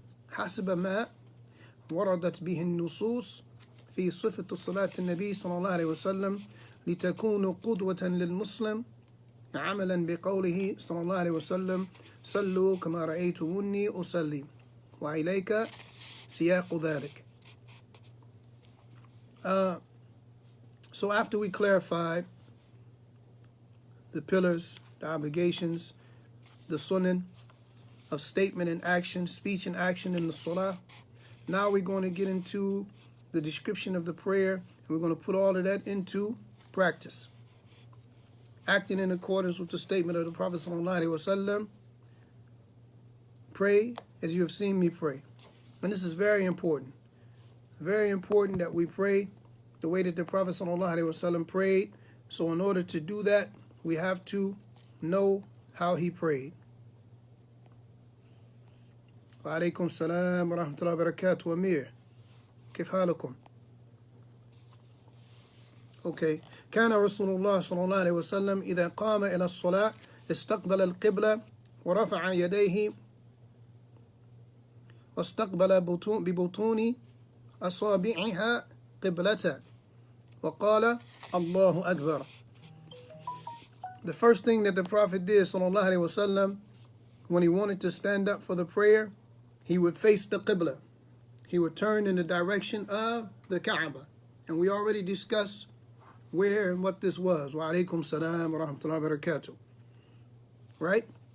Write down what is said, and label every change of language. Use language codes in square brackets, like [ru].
[ar] حسب ما وردت به النصوص في صفة صلاة النبي صلى الله عليه وسلم، لتكون قدوة للمسلم عملا بقوله صلى الله عليه وسلم: صلوا كما رأيتموني أصلي، وإليك سياق ذلك. [en] So after we clarified the pillars, the obligations, the sunnah of statement and action, speech and action in the salah, now we're going to get into the description of the prayer, and we're going to put all of that into practice. Acting in accordance with the statement of the Prophet ﷺ, pray as you have seen me pray. And this is very important. Very important that we pray the way that the Prophet ﷺ prayed. So in order to do that, we have to know how he prayed. [ar] وعليكم السلام ورحمة الله وبركاته. أمير كيف حالكم؟ Okay. كان رسول الله صلى الله عليه وسلم إذا قام إلى الصلاة استقبل القبلة ورفع يديه واستقبل ببطون أصابعها قبلته وقال الله أكبر. [en] The first thing that the Prophet did صلى الله عليه وسلم when he wanted to stand up for the prayer, he would face the Qibla. He would turn in the direction of the Kaaba. And we already discussed where and what this was. [ar] Wa alaikum salam wa rahmatullahi wa barakatuh. Right?